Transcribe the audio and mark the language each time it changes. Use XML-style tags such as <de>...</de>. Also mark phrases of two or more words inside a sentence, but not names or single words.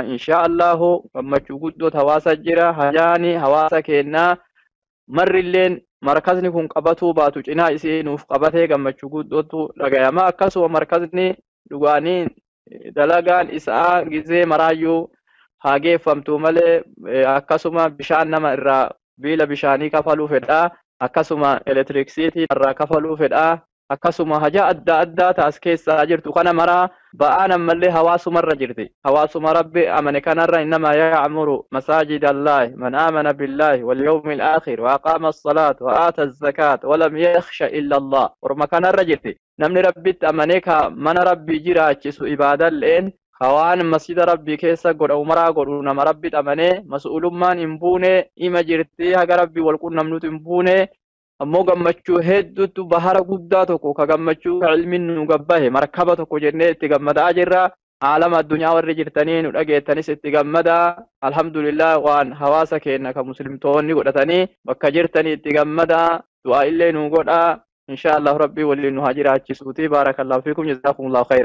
<om>inshaallahu gammachuu guddoot hawaasa jira hajaani hawaasa kennaa marrilleen markazni kun qabatuu baatu cinaa isii nuuf qabatee gammachuu guddootu dhagayama akkasuma markazni dhugaanii dalagaan isaa gizee maraayyuu haa geeffamtu malee akkasuma bishaan nama irraa biila bishaanii kafaluu fedhaa akkasuma elektiriksiitii irraa kafaluu fedhaa akkasuma haja adda addaa taas keessaa jirtu kana maraa ba'aan ammallee hawaasumarra jirti hawaasuma rabbi amane kanarra</om> <ar>إنما يعمر مساجد الله من آمن بالله واليوم الآخر وأقام الصلاة وآتى الزكاة ولم يخش إلا الله</ar> <om>orma kanarra jirti namni rabbitti amane ka mana rabbi jiraachisu ibaadalleen hawaan masjida rabbi keessa godha umaraa godhu nama rabbi amane mas'ulummaan hin buune ima jirti haga rabbi wal qunnamnutu hin buune ammoo gammachuu hedduutu bahara guddaa tokko ka gammachuu ilmiin nu gabbahe markaba tokko jennee itti gammadaa jirra aalama addunyaa warri jirtanii nu dhageettanis itti gammadaa alhamdulillah waan hawaasa keenya ka muslimtoonni godhatanii bakka jirtanii itti gammadaa du'aa illee nu godhaa inshaallah rabbi waliin nu hajiraachisuuti</om> <ar>بارك الله فيكم جزاكم الله خيرا</ar>